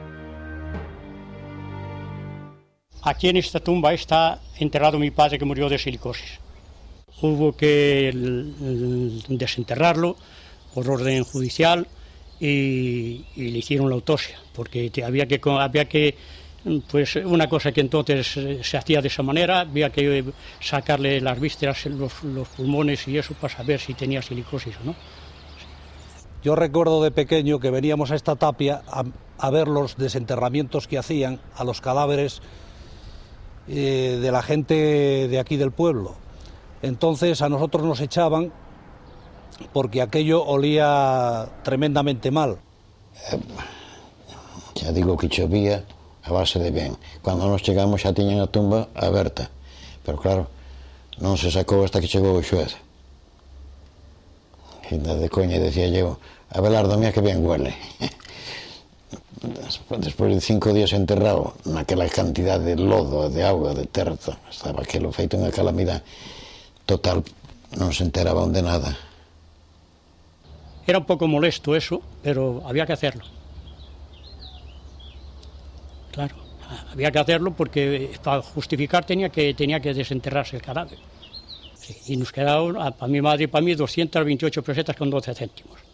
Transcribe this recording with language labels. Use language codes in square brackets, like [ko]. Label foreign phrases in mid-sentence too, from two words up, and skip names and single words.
[es] Aquí nesta tumba está enterrado mi padre que murió de silicosis. Hubo que desenterrarlo por orden judicial y le hicieron la autopsia, porque había que pues una cosa que entonces se hacía de esa manera, había que sacarle las vísceras, los pulmones y eso para saber si tenía silicosis o no. Yo recuerdo de pequeño que veníamos a esta tapia a ver los desenterramientos que hacían a los cadáveres de la gente de aquí del pueblo. Entonces a nosotros nos echaban porque aquello olía tremendamente mal. Ya digo que [gl] chovía a base de ben. Cando nos chegamos xa tiñan a tumba aberta, pero claro, non se sacou hasta que chegou o xuez. E de coña decía eu, Abelardo, mira que ben huele. Despois de 5 días enterrado naquela cantidad de lodo, de auga, de terra, estaba aquilo feito unha calamidade total, non se enteraban de nada. [es] Era un poco molesto eso, pero había que hacerlo. Claro, había que hacerlo porque para justificar tenía que desenterrarse el cadáver. Sí, y nos quedaron, para mi madre y para mí, 228 pesetas con 12 céntimos.